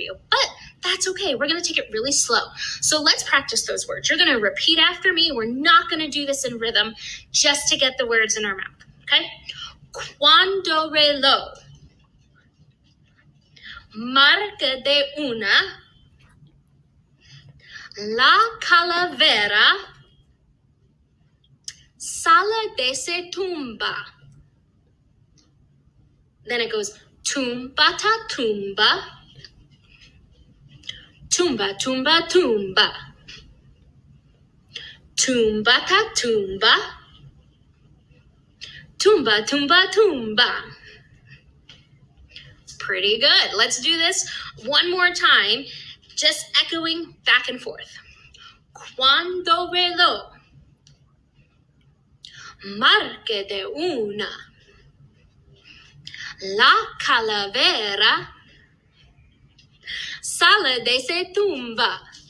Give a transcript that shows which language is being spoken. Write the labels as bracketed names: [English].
[English] But that's okay. We're going to take it really slow. So let's practice those words. You're going to repeat after me. We're not going to do this in rhythm just to get the words in our mouth. Okay? [Spanish] Cuando reloj marca de una, la calavera sale de se tumba. [English] Then it goes [Spanish] tumba ta tumba, tumba tumba tumba, tumba ta tumba, tumba tumba tumba. [English] Pretty good. Let's do this one more time, just echoing back and forth. [Spanish] Cuando reloj marque de una, la calavera sale de se tumba.